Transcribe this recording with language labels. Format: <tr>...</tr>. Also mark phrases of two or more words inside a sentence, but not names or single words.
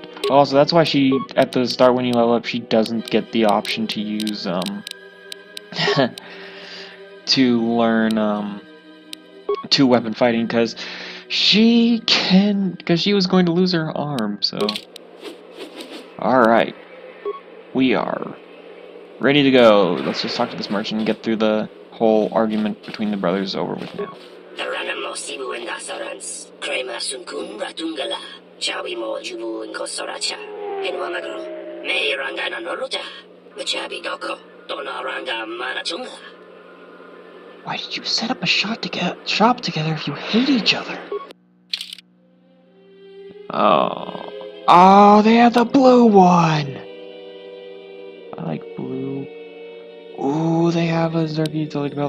<en>Oh, so that's why she, at the start when you level up, she doesn't get the option to use, to learn, two-weapon fighting, because she was going to lose her arm, so. Alright. We are ready to go. Let's just talk to this merchant and get through the whole argument between the brothers over with now. Kreia sunkun ratungala. Chawi mo jubu inko soracha. Enwamagro. Me ranga na noroja. Machabi doko. Dona ranga manachunga. Why did you set up a shop together if you hate each other? Oh, they have the blue one! I like blue. Ooh, they have a Zergy Delicate Belt.</en>